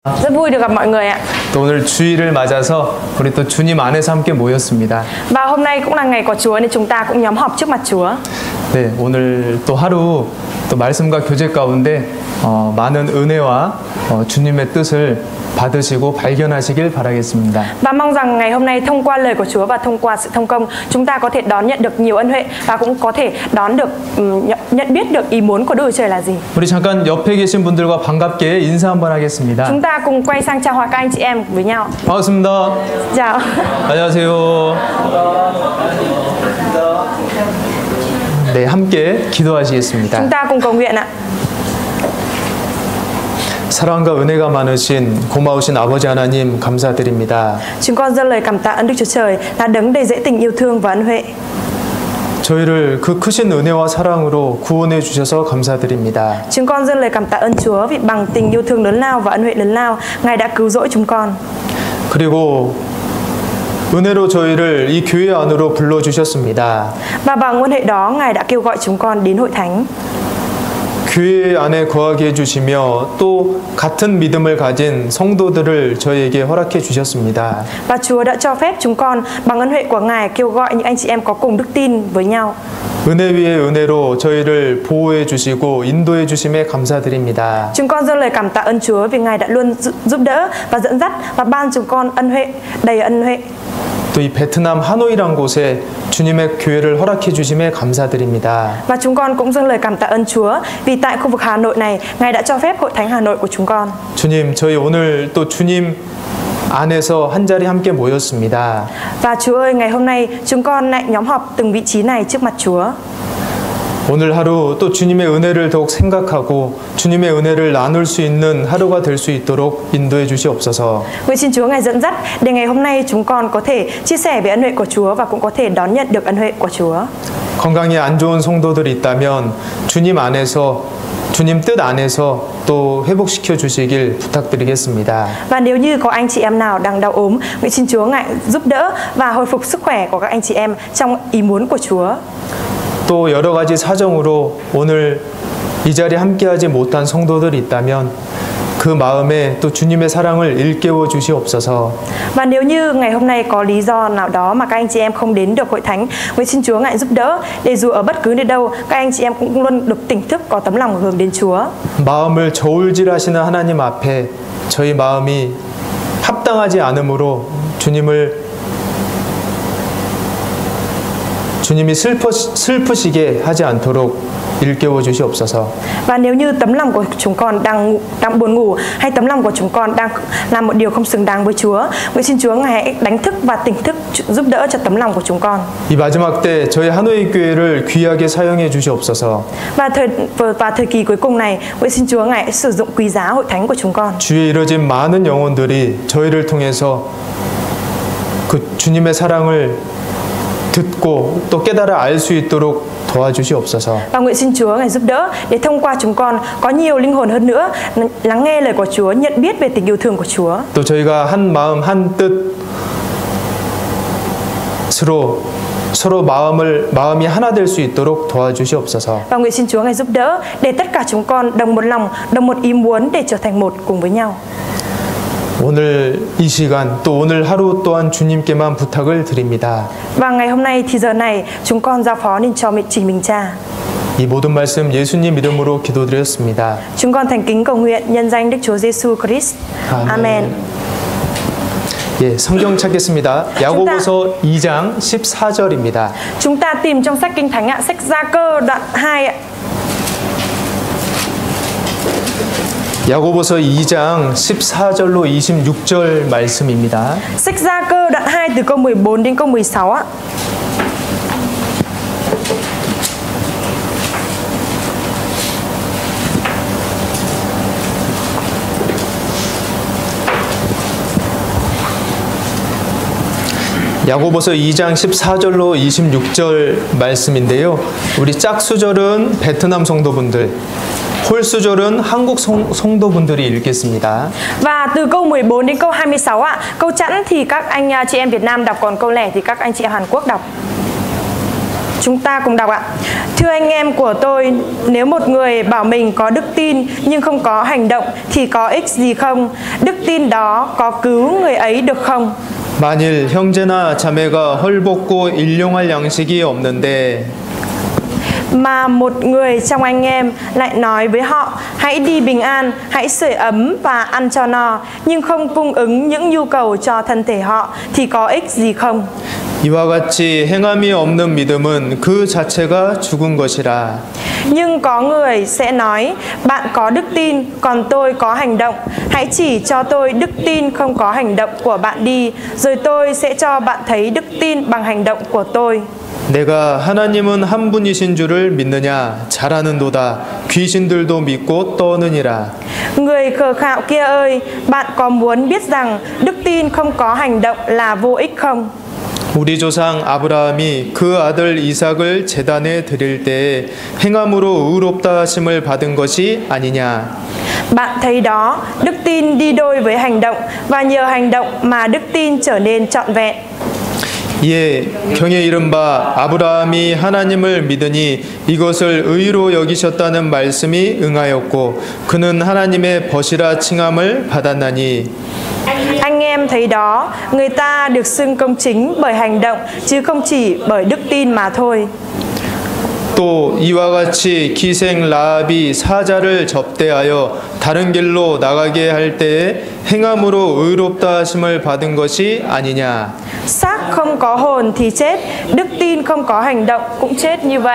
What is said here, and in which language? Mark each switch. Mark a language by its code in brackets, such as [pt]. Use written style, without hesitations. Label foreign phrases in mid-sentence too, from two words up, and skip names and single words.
[vi] Rất vui được gặp mọi người ạ. [ko] 또 오늘 주일을 맞아서 우리 또 주님 안에서 함께 모였습니다. [vi] Và hôm nay cũng là ngày của Chúa nên chúng ta cũng nhóm họp trước mặt Chúa. [ko] 네, 오늘 또 하루 또 말씀과 교제 가운데 많은 은혜와 주님의 뜻을 받으시고 발견하시길 바라겠습니다. [vi] Và mong rằng ngày hôm nay thông qua lời của Chúa và thông qua sự thông công, chúng ta có thể đón nhận được nhiều ân huệ và cũng có thể đón được nhận biết được ý muốn của Đức Chúa Trời là gì. [ko] 우리 잠깐 옆에 계신 분들과 반갑게 인사 한번 하겠습니다. [vi] Chúng ta cùng quay sang chào hỏi các anh chị em với nhau. [ko] 반갑습니다. [vi] Chào. [ko] 안녕하세요. 네, 함께 기도하시겠습니다. [vi] Chúng ta cùng cầu nguyện ạ. [ko] 사랑과 은혜가 많으신 고마우신 아버지 하나님 감사드립니다. [vi] Chúng con dâng lời cảm tạ ơn Đức Chúa Trời là đấng đầy dẫy tình yêu thương và ân huệ. [ko] 저희를 그 크신 은혜와 사랑으로 구원해 주셔서 감사드립니다. [vi] Chúng con dâng lời cảm tạ ơn Chúa vì bằng tình yêu thương lớn lao và ân huệ lớn lao, Ngài đã cứu rỗi chúng con. [ko] 그리고 은혜로 저희를 이 교회 안으로 불러 주셨습니다. [vi] Và bằng ân huệ đó, Ngài đã kêu gọi chúng con đến hội thánh. [ko] 교회 안에 거하게 해주시며 또 같은 믿음을 가진 성도들을 저희에게 허락해 주셨습니다. [vi] Và Chúa đã cho phép chúng con bằng ân huệ của Ngài kêu gọi những anh chị em có cùng đức tin với nhau. [ko] 은혜 위에 은혜로 저희를 보호해 주시고 인도해 주심에 감사드립니다. [vi] Chúng con dâng lời cảm tạ ơn Chúa vì Ngài đã luôn giúp đỡ và dẫn dắt và ban chúng con ân huệ, đầy ân huệ. [ko] 또 이 베트남 하노이란 곳에 주님의 교회를 허락해 주심에 감사드립니다. [vi] Và chúng con cũng dâng lời cảm tạ ơn Chúa vì tại khu vực Hà Nội này, Ngài đã cho phép hội thánh Hà Nội của chúng con. [ko] 주님, 저희 오늘 또 주님 안에서 한 자리 함께 모였습니다. [vi] Và Chúa ơi, ngày hôm nay chúng con lại nhóm họp từng vị trí này trước mặt Chúa. [ko] 오늘 하루 또 주님의 은혜를 더욱 생각하고 주님의 은혜를 나눌 수 있는 하루가 될 수 있도록 인도해 주시옵소서. [vi] Nguyện xin Chúa Ngài dẫn dắt để ngày hôm nay chúng con có thể chia sẻ về ân huệ của Chúa và cũng có thể đón nhận được ân huệ của Chúa. [ko] 건강이 안 좋은 성도들이 있다면 주님 안에서 주님 뜻 안에서 또 회복시켜 주시길 부탁드리겠습니다. [vi] Và nếu như có anh chị em nào đang đau ốm, nguyện xin Chúa Ngài giúp đỡ và hồi phục sức khỏe của các anh chị em trong ý muốn của Chúa. [ko] 또 여러 가지 사정으로 오늘 이 자리에 함께하지 못한 성도들이 있다면 그 마음에 또 주님의 사랑을 일깨워 주시옵소서. [vi] Và nếu như ngày hôm nay có lý do nào đó mà các anh chị em không đến được hội thánh, nguyện xin Chúa Ngài giúp đỡ để dù ở bất cứ nơi đâu, các anh chị em cũng luôn được tỉnh thức, có tấm lòng hướng đến Chúa. [ko] 마음을 저울질하시는 하나님 앞에 저희 마음이 합당하지 않으므로 주님이 슬프시게 하지 않도록 일깨워 주시옵소서. [vi] Và nếu như tấm lòng của chúng con đang buồn ngủ hay tấm lòng của chúng con đang làm một điều không xứng đáng với Chúa, nguyện xin Chúa Ngài hãy đánh thức và tỉnh thức giúp đỡ cho tấm lòng của chúng con. [ko] 이 마지막 때 저희 하노이 교회를 귀하게 사용해 주시옵소서. [vi] Và thời kỳ cuối cùng này, nguyện xin Chúa Ngài sử dụng quý giá hội thánh của chúng con. [ko] 주위에 이뤄진 많은 영혼들이 저희를 통해서 그 주님의 사랑을 듣고 또 깨달아 알 수 있도록 도와주시옵소서. [vi] Và nguyện xin Chúa Ngài giúp đỡ để thông qua chúng con có nhiều linh hồn hơn nữa lắng nghe lời của Chúa, nhận biết về tình yêu thương của Chúa. [ko] 또 저희가 한 마음 한 뜻으로 서로 마음이 하나 될 수 있도록 도와주시옵소서. [vi] Và nguyện xin Chúa Ngài giúp đỡ để tất cả chúng con đồng một lòng, đồng một ý muốn để trở thành một cùng với nhau. [ko] 오늘 이 시간 또 오늘 하루 또한 주님께만 부탁을 드립니다. [vi] Và ngày hôm nay thì giờ này chúng con giao phó nên cho chính mình Cha. [ko] 이 모든 말씀 예수님 이름으로 기도드렸습니다. [vi] Chúng con thành kính cầu nguyện nhân danh Đức Chúa Giêsu Christ. Amen. [ko] 예, 성경 찾겠습니다. 야고보서 2장 14절입니다. [vi] Chúng ta tìm trong sách Kinh Thánh ạ, sách Gia Cơ đoạn 2 ạ. [ko] 야고보서 2장 14절로 26절 말씀입니다. [vi] Sách Gia Cơ đoạn 2 từ câu 14 đến câu 16 ạ. [ko] 야고보서 2장 14절로 26절 말씀인데요. 우리 짝수절은 베트남 성도분들, 홀수절은 한국 성도분들이 읽겠습니다. [vi] Và từ câu 14 đến câu 26 ạ, câu chẵn thì các anh chị em Việt Nam đọc, còn câu lẻ thì các anh chị em Hàn Quốc đọc. Chúng ta cùng đọc ạ. Thưa anh em của tôi, nếu một người bảo mình có đức tin nhưng không có hành động thì có ích gì không? Đức tin đó có cứu người ấy được không? [ko] 만일 형제나 자매가 헐벗고 일용할 양식이 없는데 [vi] Mà một người trong anh em lại nói với họ, hãy đi bình an, hãy sưởi ấm và ăn cho no, nhưng không cung ứng những nhu cầu cho thân thể họ thì có ích gì không? [ko] 이와 같이 행함이 없는 믿음은 그 자체가 죽은 것이라. [vi] Nhưng có người sẽ nói, bạn có đức tin, còn tôi có hành động. Hãy chỉ cho tôi đức tin không có hành động của bạn đi, rồi tôi sẽ cho bạn thấy đức tin bằng hành động của tôi. [ko] 내가 하나님은 한 분이신 줄을 믿느냐? 잘하는도다. 귀신들도 믿고 떠느니라. [vi] Người khờ khạo kia ơi, bạn có muốn biết rằng đức tin không có hành động là vô ích không? [ko] 우리 조상 아브라함이 그 아들 이삭을 제단에 드릴 때에 행함으로 의롭다 하심을 받은 것이 아니냐? [vi] Bạn thấy đó, đức tin đi đôi với hành động, và nhờ hành động mà đức tin trở nên trọn vẹn. [ko] 이에 경에 이른바 아브라함이 하나님을 믿으니 이것을 의로 여기셨다는 말씀이 응하였고 그는 하나님의 벗이라 칭함을 받았나니. [vi] Anh em thấy đó, người ta được xưng công chính bởi hành động chứ không chỉ bởi đức tin mà thôi. [ko] 또 이와 같이 기생 라합이 사자를 접대하여 다른 길로 나가게 할 때에 행함으로 의롭다 하심을 받은 것이 아니냐. [vi] Xác không có hồn thì chết, đức tin không có hành động cũng chết như vậy.